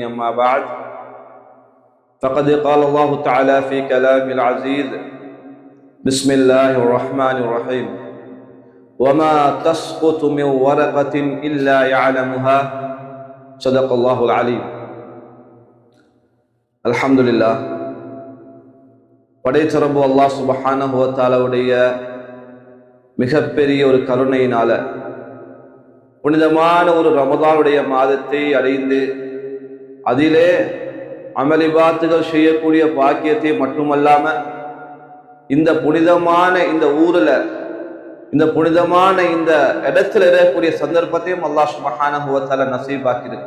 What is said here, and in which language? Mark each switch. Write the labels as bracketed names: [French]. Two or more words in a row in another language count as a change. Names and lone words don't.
[Arabic] أما بعد، فقد قال الله تعالى في كلام العزيز: بسم الله الرحمن الرحيم. وما تسقط من ورقة إلا يعلمها. صدق الله العليم. الحمد لله. [Tamil] படைத்த ரப்பு அல்லாஹ் சுப்ஹானஹு வ தஆலாவுடைய மிகப்பெரிய ஒரு கருணையினால புனிதமான ஒரு ரமதானுடைய மாதத்தை அடைந்து அதிலே அமலிபாத்துகள் செய்யக்கூடிய பாக்கியத்தை மட்டுமல்லாம இந்த புனிதமான இந்த ஊரில் இந்த புனிதமான இந்த இடத்துல இருக்கக்கூடிய சந்தர்ப்பத்தையும் அல்லாஹ் [Arabic] سبحانه و تعالى [Tamil] நசீபாக்கியிருக்கு.